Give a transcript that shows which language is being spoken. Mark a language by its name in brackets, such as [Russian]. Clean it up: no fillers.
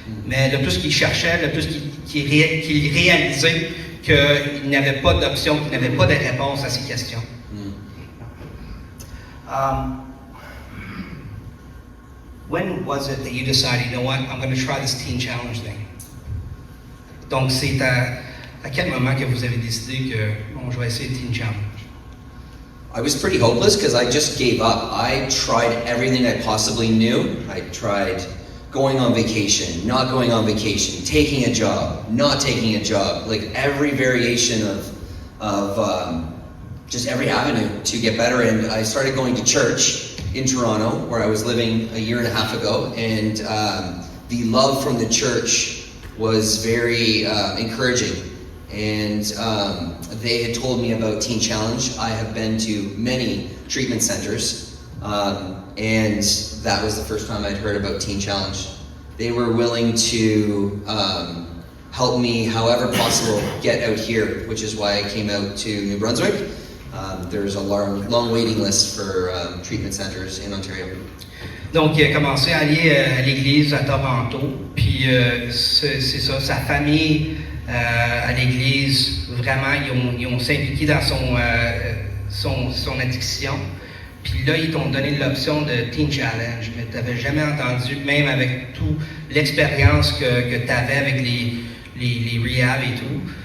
[French] Mais le plus qu'il cherchait, le plus qu'il réalisait qu'il n'avait pas d'options, qu'il n'avait pas de réponse à ces questions. [English] When was it that you decided, you know what, I'm going to try this teen challenge thing? [French] Donc, c'est à quel moment que vous avez décidé que, bon, je vais essayer le teen challenge? [English] I was pretty hopeless because I just gave up. I tried everything I possibly knew. I tried going on vacation, not going on vacation, taking a job, not taking a job, like every variation of just every avenue to get better. And I started going to church in Toronto, where I was living a year and a half ago, and the love from the church was very encouraging. And they had told me about Teen Challenge. I have been to many treatment centers, and that was the first time I'd heard about Teen Challenge. They were willing to help me however possible get out here, which is why I came out to New Brunswick. There's a long waiting list for treatment centers in Ontario. [French] Donc, il a commencé à aller à l'église à Toronto, puis c'est ça, sa famille à l'église, vraiment, ils ont s'impliqué dans son addiction. Puis là, ils t'ont donné l'option de Teen Challenge, mais tu n'avais jamais entendu, même avec toute l'expérience que tu avais avec les rehab et tout.